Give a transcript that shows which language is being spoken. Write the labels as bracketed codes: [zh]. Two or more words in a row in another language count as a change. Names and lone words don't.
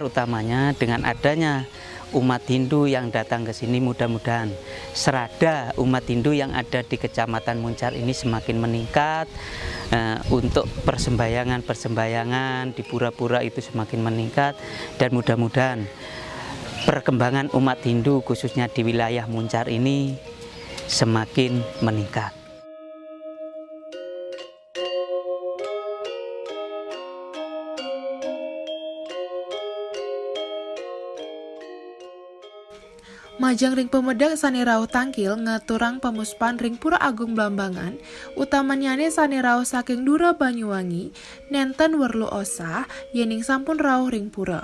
[id] utamanya, dengan adanya umat Hindu yang datang ke sini, mudah-mudahan serada umat Hindu yang ada di Kecamatan Muncar ini semakin meningkat, untuk persembahyangan di pura-pura itu semakin meningkat, dan mudah-mudahan perkembangan umat Hindu khususnya di wilayah Muncar ini semakin meningkat. [ban] Majang ring pemedak sani rauh tangkil ngaturang pemuspan ring Pura Agung Blambangan, utamanyane sani rauh saking Dura Banyuwangi, nenten werlu osah yening sampun rauh ring pura.